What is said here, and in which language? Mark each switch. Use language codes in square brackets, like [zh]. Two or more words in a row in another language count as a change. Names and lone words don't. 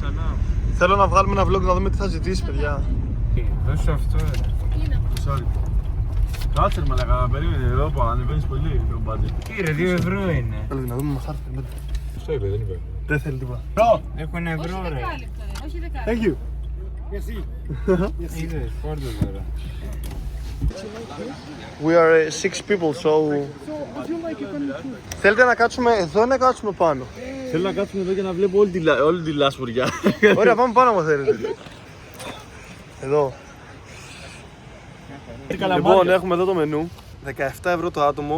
[el] Θέλω να βγάλουμε ένα vlog να δούμε τι θα ζητήσει, παιδιά. Δώσε αυτό. Sorry. Κάτσε ρε μαλάκα, περίμενε εδώ που ανεβαίνεις πολύ το budget. Τι ρε, 2 ευρώ είναι. Έλα να δούμε, μας άρθει. Αυτό είπε, δεν είπε. Δεν θέλει τίποτα. Έχω 1 ευρώ ρε. [en] Thank you. [el] Είδες, φόρτο τώρα. [en] We are 6 people, so... [el] Θέλετε να κάτσουμε εδώ ή να κάτσουμε πάνω? Θέλω να κάτσουμε εδώ και να βλέπω όλη τη λάσπορια. Ωραία, πάμε πάνω άμα θέλετε. Εδώ. Λοιπόν, έχουμε εδώ το μενού. 17 ευρώ το άτομο.